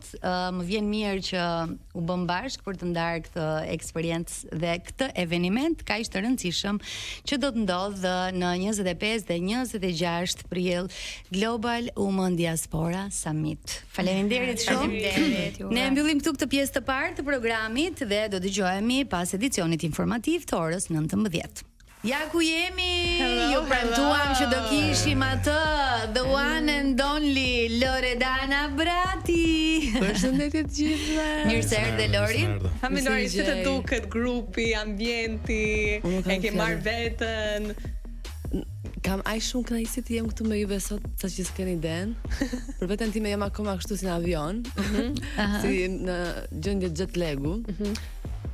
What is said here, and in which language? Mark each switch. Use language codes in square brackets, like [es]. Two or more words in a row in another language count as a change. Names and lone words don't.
[sq] Më vjen mirë që u bëm bashkë për të ndarë këtë eksperiencë dhe këtë eveniment kaq të rëndësishëm që do të ndodhë në 25 dhe 26 prill Global Women Diaspora Summit. Faleminderit shumë. Ne mbyllim këtu këtë pjesë të parë të programit dhe do dëgjohemi pas edicionit informativ të orës 19. Ja ku jemi, ju premtuam që do kishim atë, [en] the one and only Loredana Brati. [sq] Përshëndetje të gjithëve. Mirë se erdhe Lori. Hami Lori, si të duket grupi, ambienti, e ke marrë veten. Kam aq shumë kënaqësi të jem këtu me juve sot, saqë s'keni iden. Për veten time jam akoma kështu si në avion, si në gjendje [en] jet lagu.